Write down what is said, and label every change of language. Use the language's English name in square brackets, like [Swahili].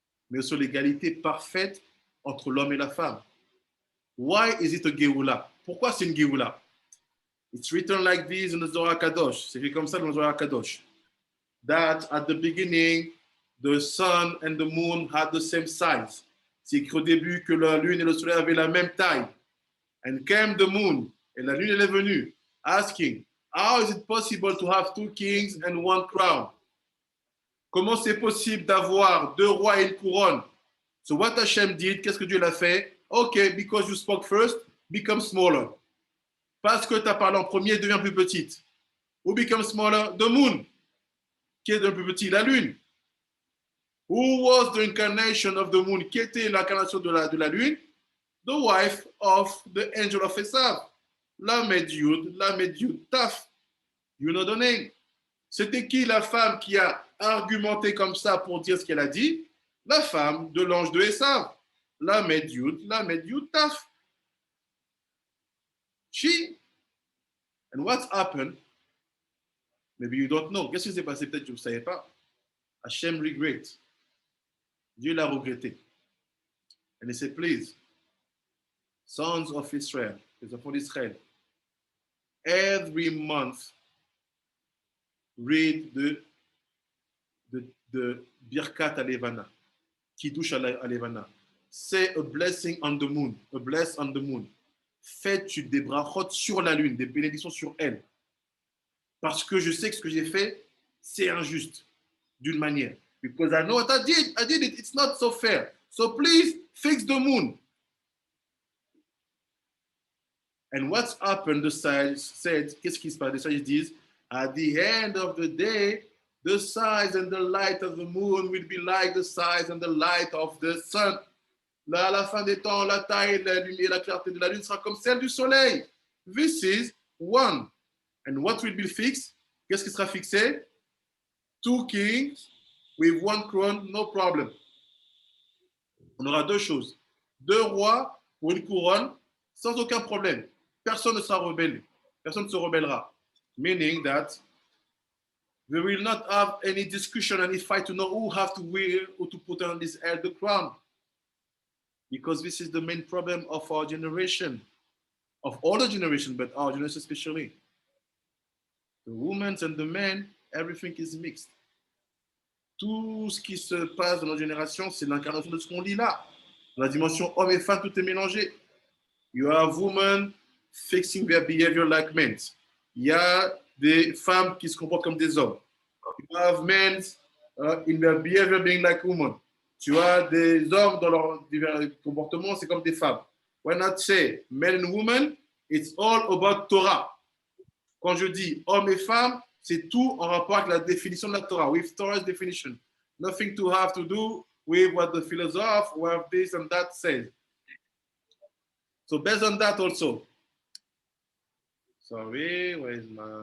[French] Mais aussi l'égalité parfaite entre l'homme et la femme. [English] Why is it a Geoula? [French] Pourquoi c'est une Geoula? [English] It's written like this in the Zohar Kadosh. [French] C'est écrit comme ça dans le Zohar Kadosh. [English] That at the beginning, the sun and the moon had the same size. [French] C'est écrit au début que la lune et le soleil avaient la même taille. [English] And came the moon, [French] et la lune elle est venue, [English] asking, how is it possible to have two kings and one crown? [French] Comment c'est possible d'avoir deux rois et une couronne? [English] So what Hashem did, [French] qu'est-ce que Dieu l'a fait? [English] Okay, because you spoke first, become smaller. [French] Parce que tu as parlé en premier, devient plus petite. [English] Who become smaller? The moon. [French] Qui est devenu plus petit? La lune. [English] Who was the incarnation of the moon? [French] Qui était l'incarnation de la lune? [English] The wife of the angel of Esav. Lamed Yud, Taf. You know the name. [French] C'était qui la femme qui a argumenté comme ça pour dire ce qu'elle a dit? La femme de l'ange de Esav. Lamed Yud, Taf. [English] She. And what happened? Maybe you don't know. [French] Qu'est-ce qui s'est passé? Peut-être que vous ne savez pas. [English] Hashem regret. [French] Dieu l'a regretté. [English] And he said, please, sons of Israel, [French] les enfants d'Israël, [English] every month, read the [French] de Birkat Alevana, Kiddush Alevana. [English] C'est a blessing on the moon, a bless on the moon. [French] Fais-tu des brachot sur la lune, des bénédictions sur elle. Parce que je sais que ce que j'ai fait, c'est injuste, d'une manière. [English] Because I know what I did it, it's not so fair. So please, fix the moon. And what's happened, the sages said, [French] qu'est-ce qui se passe? Les sages disent, [English] at the end of the day, the size and the light of the moon will be like the size and the light of the sun. [French] Là, à la fin des temps, la taille, la lumière, la clarté de la lune sera comme celle du soleil. [English] This is one. And what will be fixed? [French] Qu'est-ce qui sera fixé? [English] 2 kings with 1 crown, no problem. [French] On aura 2 choses. 2 rois pour une couronne, sans aucun problème. Personne ne sera rebelle. Personne ne se rebellera. [English] Meaning that we will not have any discussion, any fight to know who have to wear or to put on this head the crown. Because this is the main problem of our generation, of all the generation, but our generation especially. The women and the men, everything is mixed. [French] Tout ce qui se passe dans notre génération, c'est l'incarnation de ce qu'on lit là. Dans la dimension homme et femme, tout est mélangé. [English] You have women fixing their behavior like men. [French] Il y a des femmes qui se comportent comme des hommes. [English] You have men in their behavior being like women. [French] Tu as des hommes dans leur divers comportements, c'est comme des femmes. [English] When I say men and women, it's all about Torah. [French] Quand je dis homme et femme, c'est tout en rapport avec la définition de la Torah, [English] with Torah's definition. Nothing to have to do with what the philosopher, what this and that says. So based on that also. Sorry, where is my...